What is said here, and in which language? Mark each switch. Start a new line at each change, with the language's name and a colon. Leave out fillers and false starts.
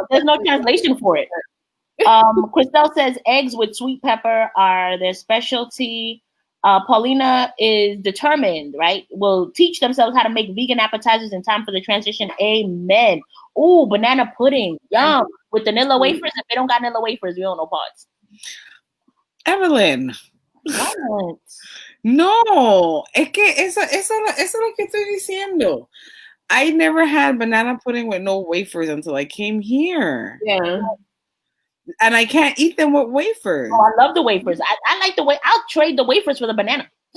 English: There's no translation for it. Christelle says eggs with sweet pepper are their specialty. Paulina is determined, right? Will teach themselves how to make vegan appetizers in time for the transition. Amen. Ooh, banana pudding. Yum. With vanilla wafers. If they don't got vanilla wafers, we don't know pods. Evelyn. What?
Spanish: No, es que eso es lo que estoy diciendo.
English: I never had banana pudding with no wafers until I came here. Yeah. And I can't eat them with wafers. Oh, I love the wafers. I like the way I'll trade the wafers for the banana.